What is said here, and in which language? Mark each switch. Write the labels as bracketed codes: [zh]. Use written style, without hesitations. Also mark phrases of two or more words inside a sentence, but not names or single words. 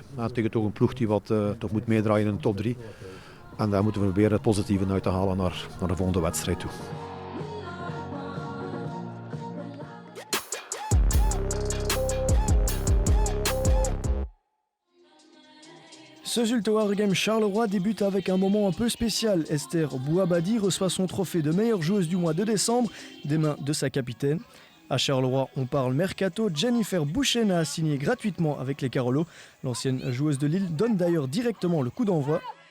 [nl] Tegen toch een ploeg die wat toch moet meedraaien in de top 3. En daar moeten we proberen het positieve uit te halen naar de volgende wedstrijd toe. [fr] Ce Zulte Waregem Charleroi débute avec un moment un peu spécial. Esther Bouabadi reçoit son trophée de meilleure joueuse du mois de décembre des mains de sa capitaine. À Charleroi, on parle mercato. Jennifer Bouchena a signé gratuitement avec les Carolo. L'ancienne joueuse de Lille donne d'ailleurs directement le coup d'envoi.